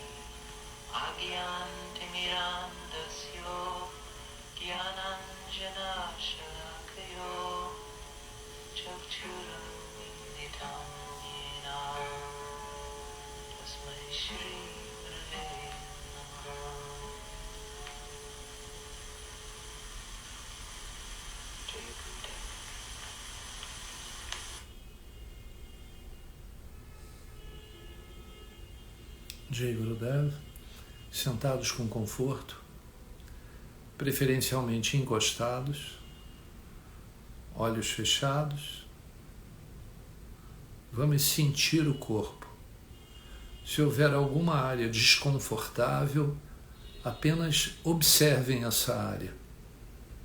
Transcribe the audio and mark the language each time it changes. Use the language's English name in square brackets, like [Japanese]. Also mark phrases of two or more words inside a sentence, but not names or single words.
[Sanskrit] Agyantimirandasyo Gyananjana Shalakayo Chakchuram Inditam Yena Tasmai Shri Gurave Namah Jai Gurudev. [Hindi] Jai Gurudev, [Portuguese] sentados com conforto, preferencialmente encostados, olhos fechados. Vamos sentir o corpo. Se houver alguma área desconfortável, apenas observem essa área.